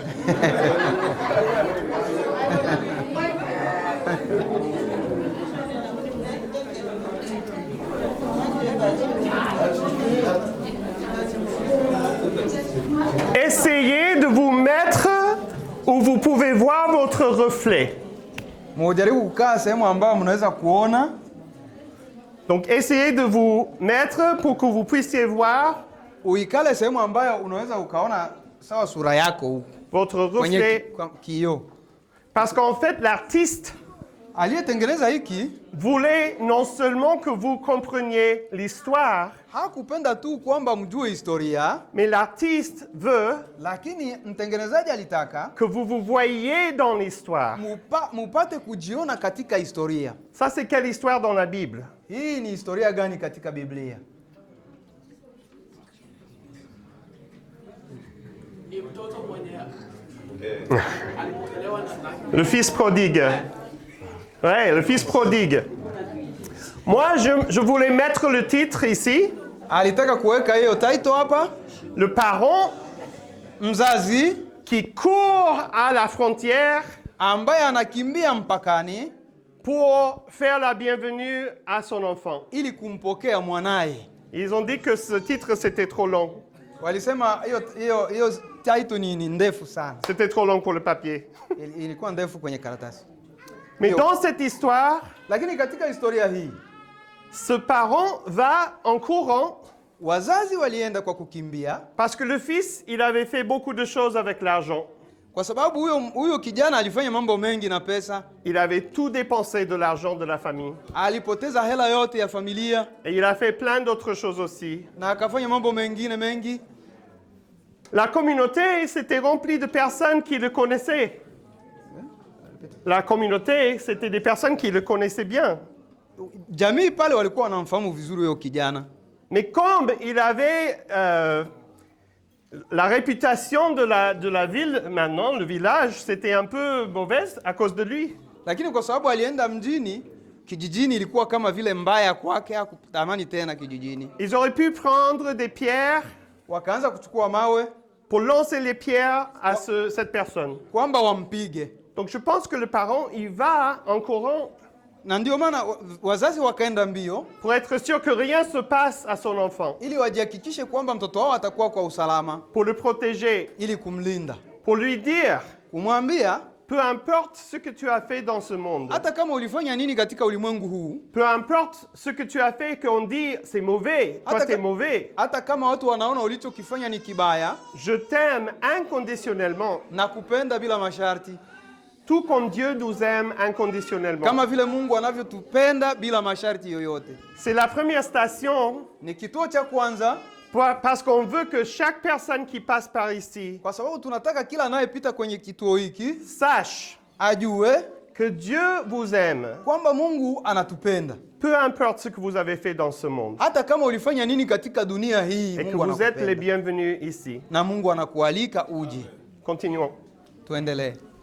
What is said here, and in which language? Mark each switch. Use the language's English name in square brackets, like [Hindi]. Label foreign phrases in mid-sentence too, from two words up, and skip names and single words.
[French] Essayez de vous mettre où vous pouvez voir votre reflet. [Swahili] Mujaribu kukaa sehemu ambayo mnaweza kuona. [French] Donc essayez de vous mettre pour que vous puissiez voir [Swahili] Uikale sehemu ambayo unaweza ukaona sawa sura yako huko [French] votre [Swahili] kwenye [French] reflet. [Swahili] kioo. [French] Parce qu'en fait, l'artiste [Swahili] Aliyetengeneza hiki [French] voulait non seulement que vous compreniez l'histoire, [Swahili] hakupenda tu kwamba mjue historia, [French] mais l'artiste veut [Swahili] lakini mtengenezaji alitaka [French] que vous vous voyiez dans l'histoire. [Swahili] mupate kujiona katika historia. [French] Ça, c'est quelle histoire dans la Bible? [Swahili] Hii ni historia gani katika Biblia? [French] Le fils prodigue. Ouais, le fils prodigue. Moi, je voulais mettre le titre ici. [Swahili] Alitaka kuweka hiyo title hapa, [French] Le parent [Swahili] mzazi [French] qui court à la frontière [Swahili] ambaye anakimbia mpakani [French] pour faire la bienvenue à son enfant. [Swahili] ili kumpokea mwanaye. [French] Ils ont dit que ce titre, c'était trop long. [Swahili] Walisema hiyo title ni ndefu sana. [French] C'était trop long pour le papier. [Swahili] Ilikuwa ndefu kwenye karatasi. [French] Mais Yo. dans cette histoire, [Swahili] Lakini katika historia hii [French] ce parent va en courant [Swahili] wazazi walienda kwa kukimbia [French] parce que le fils, il avait fait beaucoup de choses avec l'argent. [Swahili] kwa sababu huyo kijana alifanya mambo mengi na pesa. [French] Il avait tout dépensé de l'argent de la famille. [Swahili] Alipoteza hela yote ya familia [French] Et il a fait plein d'autres choses aussi. [Swahili] na akafanya mambo mengine mengi. [French] La communauté s'était remplie de personnes qui le connaissaient. La communauté, c'était des personnes qui le connaissaient bien. [Swahili] Jamii pale walikuwa wanamfahamu vizuri huyo kijana. [French] Mais comme il avait la réputation de la ville maintenant, le village, c'était un peu mauvaise à cause de lui. [Swahili] Lakini kwa sababu alienda mjini, kijijini ilikuwa kama vile mbaya kwake, hakutamani tena kijijini. [French] Ils auraient pu prendre des pierres [Swahili] Wakaanza kuchukua mawe [French] pour lancer les pierres à cette personne. [Swahili] kwamba wampige. [French] Donc je pense que le parent, il va en courant [Swahili] Na ndio maana wazazi wakaenda mbio [French] pour être sûr que rien se passe à son enfant, [Swahili] ili wajihakikishe kwamba mtoto wao atakuwa kwa usalama, [French] pour le protéger, [Swahili] ili kumlinda, [French] pour lui dire, [Swahili] kumwambia [French] peu importe ce que tu as fait dans ce monde, [Swahili] hata kama ulifanya nini katika ulimwengu huu, [French] peu importe ce que tu as fait, qu'on dit c'est mauvais, toi t'es mauvais, [Swahili] hata kama watu wanaona ulichokifanya ni kibaya, [French] je t'aime inconditionnellement, [Swahili] na kupenda bila masharti, [French] tout comme Dieu nous aime inconditionnellement. [Swahili] kama vile Mungu anavyotupenda bila masharti yoyote. [French] C'est la première station, [Swahili] Ni kituo cha kwanza [French] parce qu'on veut que chaque personne qui passe par ici [Swahili] kwa sababu tunataka kila anayepita kwenye kituo hiki [French] sache [Swahili] ajue [French] que Dieu vous aime, [Swahili] kwamba Mungu anatupenda. [French] peu importe ce que vous avez fait dans ce monde, [Swahili] Hata kama ulifanya nini katika dunia hii, [French] et que [Swahili] Mungu [French] vous êtes les [Swahili] anakupenda. [French] bienvenus ici. [Swahili] Na Mungu anakualika uje. [French] Continuons. [Swahili] Tuendelee.